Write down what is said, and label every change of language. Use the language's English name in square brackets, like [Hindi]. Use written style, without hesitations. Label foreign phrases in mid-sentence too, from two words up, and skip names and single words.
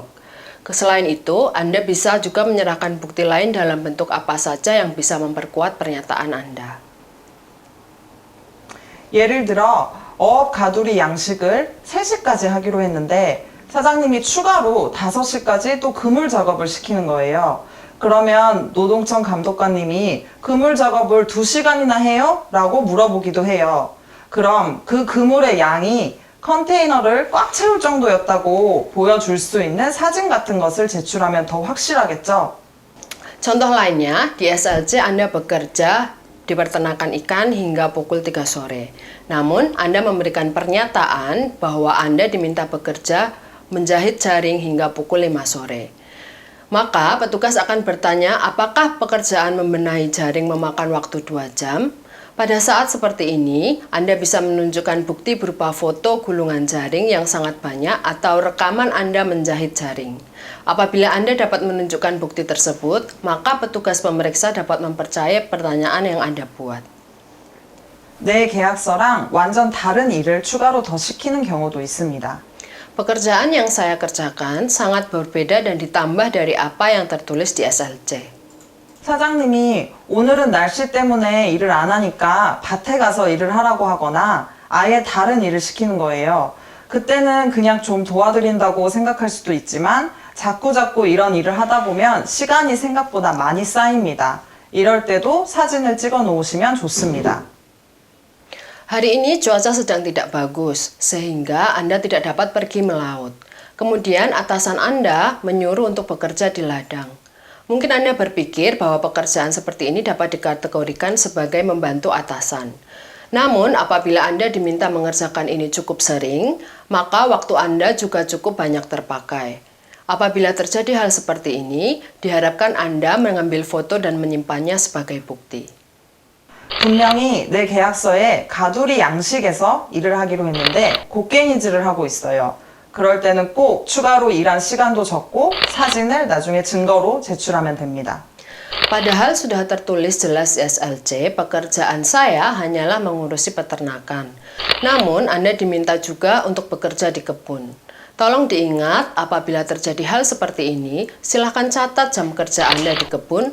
[Indonesian] Selain itu, Anda bisa juga menyerahkan bukti lain dalam bentuk apa saja yang bisa memperkuat pernyataan Anda. [Korean] 예를 들어 어업 가두리 양식을 3시까지 하기로 했는데 사장님이 추가로 5시까지 또 그물 작업을 시키는 거예요. 그러면 노동청 감독관님이 그물 작업을 2시간이나 해요? 라고 물어보기도 해요. 그럼 그 그물의 양이 컨테이너를 꽉 채울 정도였다고 보여줄 수 있는 사진 같은 것을 제출하면 더 확실하겠죠? [Indonesian] Contoh lainnya, di SLC Anda bekerja di peternakan ikan hingga pukul 3 sore. Namun, Anda memberikan pernyataan bahwa Anda diminta bekerja menjahit jaring hingga pukul 5 sore. Maka, petugas akan bertanya apakah pekerjaan membenahi jaring memakan waktu 2 jam? Pada saat seperti ini, Anda bisa menunjukkan bukti berupa foto gulungan jaring yang sangat banyak atau rekaman Anda menjahit jaring. Apabila Anda dapat menunjukkan bukti tersebut, maka petugas pemeriksa dapat mempercayai pertanyaan yang Anda buat. [Korean] 내 계약서랑 완전 다른 일을 추가로 더 시키는 경우도 있습니다. [Indonesian] Pekerjaan yang saya kerjakan sangat berbeda dan ditambah dari apa yang tertulis di SLC. [Korean] 사장님이 오늘은 날씨 때문에 일을 안 하니까 밭에 가서 일을 하라고 하거나 아예 다른 일을 시키는 거예요. 그때는 그냥 좀 도와드린다고 생각할 수도 있지만 자꾸자꾸 이런 일을 하다 보면 시간이 생각보다 많이 쌓입니다. 이럴 때도 사진을 찍어 놓으시면 좋습니다. [Indonesian] Hari ini cuaca sedang tidak bagus, sehingga Anda tidak dapat pergi melaut. Kemudian atasan Anda menyuruh untuk bekerja di ladang. Mungkin Anda berpikir bahwa pekerjaan seperti ini dapat dikategorikan sebagai membantu atasan. Namun, apabila Anda diminta mengerjakan ini cukup sering, maka waktu Anda juga cukup banyak terpakai. Apabila terjadi hal seperti ini, diharapkan Anda mengambil foto dan menyimpannya sebagai bukti. [Korean] 분명히 내 계약서에 가두리 양식에서 일을 하기로 했는데 곡괭이질을 하고 있어요. 그럴 때는 꼭 추가로 일한 시간도 적고 사진을 나중에 증거로 제출하면 됩니다. [Indonesian] Padahal sudah tertulis jelas di SLC, pekerjaan saya hanyalah mengurusi peternakan. Namun, Anda diminta juga untuk bekerja di kebun. Tolong diingat, apabila terjadi hal seperti ini, silakan catat jam kerja Anda di kebun.